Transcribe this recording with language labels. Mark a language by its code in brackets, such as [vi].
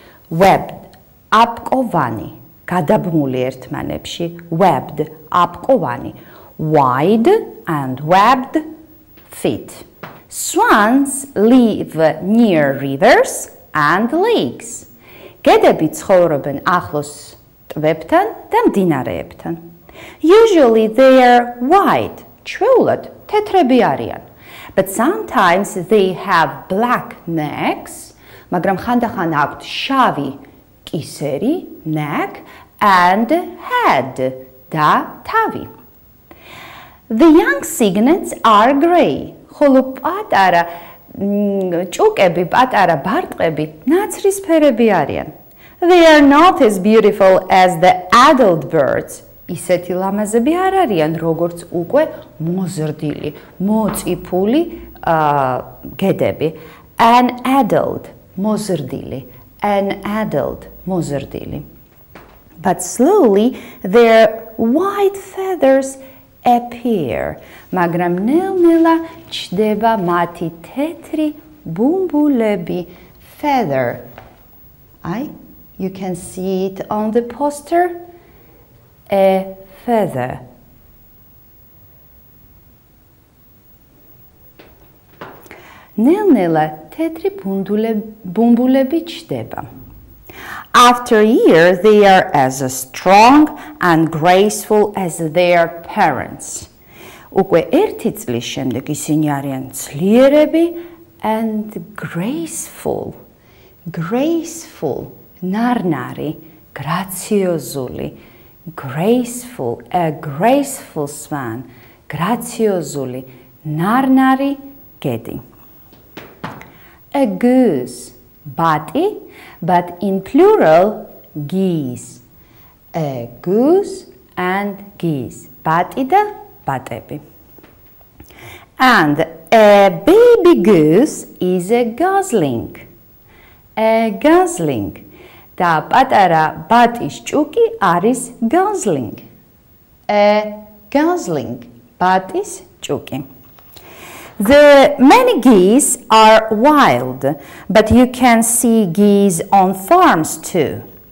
[en] Webbed, [ka] აპკოვანი, გადაბმული ერთმანებში, [en] webbed, აპკოვანი, wide and webbed feet. Swans live near rivers and lakes. [ka] გედები ცხოვრობენ ახლოს ტბებთან და მდინარეებთან. [en] Usually they are white, [ka] ჩვეულად თეთრები არიან. [en] But sometimes they have black necks, [ka] მაგრამ ხანდახან აქვთ შავი კისერი, [en] neck, and head, [ka] და თავი. [en] The young cygnets are grey. [ka] ხოლო პატარა ჭუკები, პატარა ბარტყები ნაცრისფერები არიან. [en] They are not as beautiful as the adult birds. [ka] ისეთი ლამაზები არ არიან, როგორც უკვე მოზრდილი, მოწიფული გედები. [en] An adult, მოზრდილი. An adult, მოზრდილი. But slowly their white feathers appear. [ka] მაგრამ ნელ-ნელა ჩდება მათი თეთრი ბუმბულები. [en] Feather. You can see it on the poster. A feather. [ka] ნელ-ნელა თეთრი ბუმბულები ჩდება. [en] After a year, they are as strong and graceful as their parents. [ka] უკვე ერთი წლის შემდეგ ისინი არიან ძლიერები [en] and graceful. [ka] Graceful, ნარნარი, გრაციოზული. [en] Graceful, a graceful swan. [ka] გრაციოზული, ნარნარი გედი. [en] A goose, ბატი, but in plural, geese. A goose and geese. [ka] ბატი და ბატები. [en] And a baby goose is a gosling. A gosling. [ka] და პატარა ბატის ჭუკი არის gosling. [en] A gosling. [ka] ბატის ჭუკი. [en] The many geese are wild, but you can see geese on farms too.